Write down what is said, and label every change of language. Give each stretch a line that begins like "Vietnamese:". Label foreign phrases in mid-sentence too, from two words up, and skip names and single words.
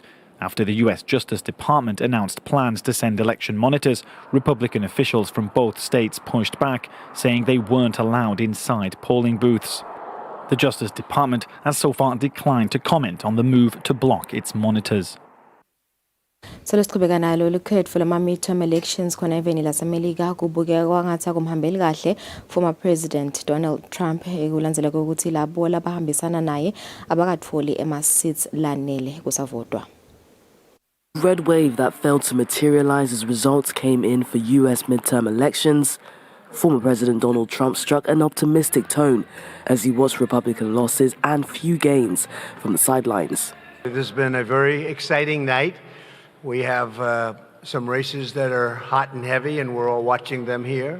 English: After the U.S. Justice Department announced plans to send election monitors, Republican officials from both states pushed back, saying they weren't allowed inside polling booths. The Justice Department has so far declined to comment on the move to block its monitors.
Swati: Selesiqhubeka nalo likhetho lama
English: midterm elections
Swati: khona eveni laseMelika kubukeka kwangathi akumhambeli kahle
English: former President
Swati: Donald Trump ekulandzela ukuthi labo labahambisana naye abakatholi ema-seats lanele kusavotwa.
English: Red wave that failed to materialize as results came in for US midterm elections Former President Donald Trump struck an optimistic tone as he watched Republican losses and few gains from the sidelines. This has been a very exciting night. We have some races that are hot and heavy, and we're all watching them here.